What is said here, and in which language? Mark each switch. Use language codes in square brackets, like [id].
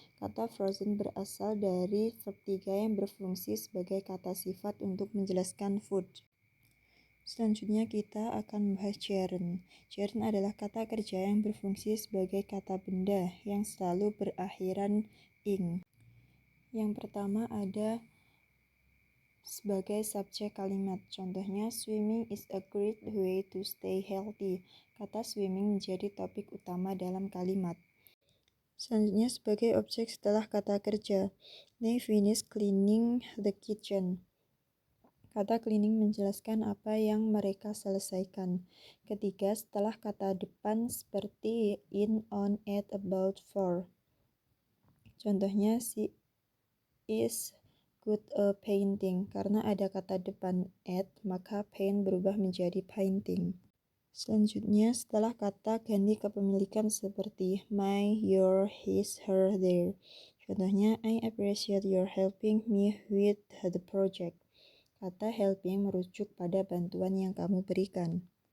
[id] Kata frozen berasal dari verb 3 yang berfungsi sebagai kata sifat untuk menjelaskan food. Selanjutnya kita akan membahas gerund. Gerund adalah kata kerja yang berfungsi sebagai kata benda yang selalu berakhiran ing. Yang pertama ada sebagai subjek kalimat. [en] Contohnya, swimming is a great way to stay healthy. [id] Kata swimming menjadi topik utama dalam kalimat. Selanjutnya sebagai objek setelah kata kerja. [en] They finished cleaning the kitchen. [id] Kata cleaning menjelaskan apa yang mereka selesaikan. Ketiga, setelah kata depan seperti in, on, at, about, for. [en] Contohnya, she is good a painting. [id] Karena ada kata depan at, maka paint berubah menjadi painting. Selanjutnya, setelah kata ganti kepemilikan seperti my, your, his, her, their. [en] Contohnya, I appreciate your helping me with the project. [id] Kata helping merujuk pada bantuan yang kamu berikan.